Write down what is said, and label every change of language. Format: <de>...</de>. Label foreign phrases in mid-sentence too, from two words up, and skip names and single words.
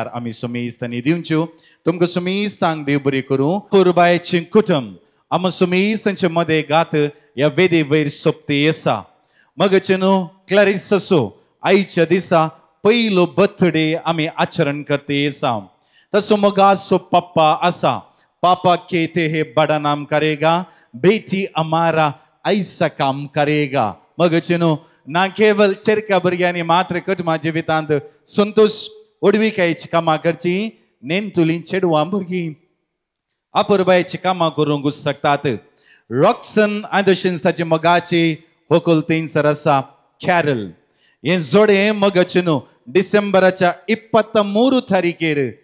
<kok>आमी सुमेस्तांनी दिवच्यो तुमकां सुमेस्तांक देव बरें करूं पुरबायचें कुटुंब आमी सुमेस्तांचे मदें गात ह्या वेदे वयर सोंपते आसा मोगाचेनो क्लरिसाचो आयच्या दिसा पयलो बर्थडे आमी आचरण करते आसा तसो मोगाचो पप्पा आसा</kok> <hi>पापा कहते हैं बड़ा नाम करेगा बेटी हमारा ऐसा काम करेगा</hi> <kok>मोगाचेनो ना केवल चेरका भुरग्यांनी मात्र कुटुंबा जिवितांत संतोष उडविकायची कामां करची नेंतुली चेडवां भुरगीं अपुरबायची कामां करूंक शकतात रॉक्सन आनी तशेंच ताचे मोगाचे व्हंकल थंयसर आसा कॅरल हे जोडे मोगाचेनो डिसेंबराच्या 23 तारीखेर</kok>